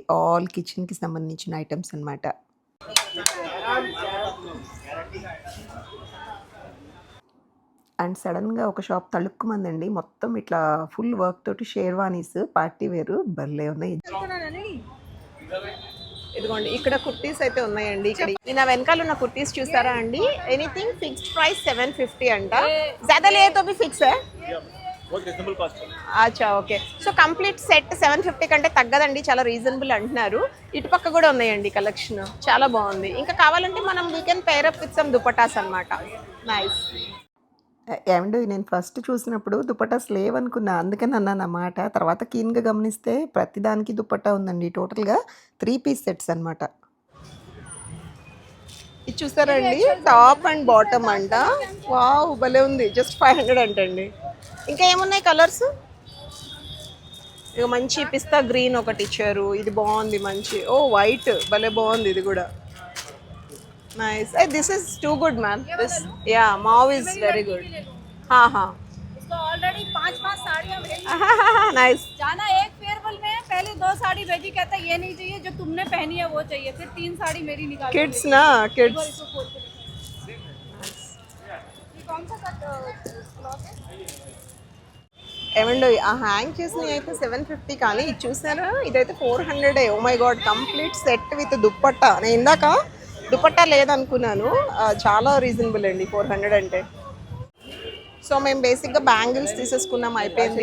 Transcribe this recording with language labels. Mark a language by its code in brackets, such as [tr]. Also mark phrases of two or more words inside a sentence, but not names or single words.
[te] ఆల్ కిచెన్కి సంబంధించిన ఐటమ్స్ అనమాట. అండ్ సడన్గా ఒక షాప్ తళుక్కుమందండి. మొత్తం ఇట్లా ఫుల్ వర్క్ తోటి షేర్వానీస్ పార్టీ వేరు భలే ఉన్నాయి. ఇదిగోండి ఇక్కడ కుర్తీస్ అయితే ఉన్నాయండి. ఇక్కడ నేను వెనకాల ఉన్న కుర్తీస్ చూసారా అండి? [en] anything fixed price [te] 750 అంట. [hi] ज़्यादा ले तो भी फिक्स है. [te] అచ్చా, ఓకే. సో [en] complete set [te] 750 కంటే తగ్గదండి, చాలా రీజనబుల్ అంటున్నారు. ఇటుపక్క కూడా ఉన్నాయండి కలెక్షన్, చాలా బాగుంది. ఇంకా కావాలంటే మనం [en] we can pair up with some dupattas [te] అనమాట. నైస్. ఏమండి నేను ఫస్ట్ చూసినప్పుడు దుపటాస్ లేవనుకున్నా, అందుకని అన్నాను అన్నమాట. తర్వాత కీన్గా గమనిస్తే ప్రతిదానికి దుపట్టా ఉందండి. టోటల్గా 3 [en] piece sets [te] అనమాట. ఇది చూసారండి, [en] top and bottom [te] అంట. వావ్ భలే ఉంది. జస్ట్ 500 అంటండి. ఇంకా ఏమున్నాయి కలర్స్? ఇక మంచి పిస్తా గ్రీన్ ఒకటి ఇచ్చారు, ఇది బాగుంది మంచి. ఓ వైట్ భలే బాగుంది ఇది కూడా. [en] Nice. Hey, this is too good, man. This, yeah, mauve is very good. [hi] हाँ. इसको ऑलरेडी 5 साड़ियाँ भेजी. [en] Nice. [hi] जाना एक फेयरवेल में पहले 2 साड़ी भेजी, कहता ये नहीं चाहिए जो तुमने पहनी है वो चाहिए. फिर 3 साड़ी मेरी निकाल. [en] Kids ना, kids. [hi] ये कौन सा क्लॉथ है? [te] ఏమండో ఆ హ్యాంగ్ చేసినవి అయితే 750 కానీ ఇది చూసారా, ఇదైతే 400. [en] oh my god, complete set with dupatta. [te] నేను ఇందాక దుపట్టా లేదనుకున్నాను. చాలా రీజనబుల్ అండి 400 అంటే. సో మేము బేసిక్గా బ్యాంగిల్స్ తీసేసుకున్నాం, అయిపోయింది.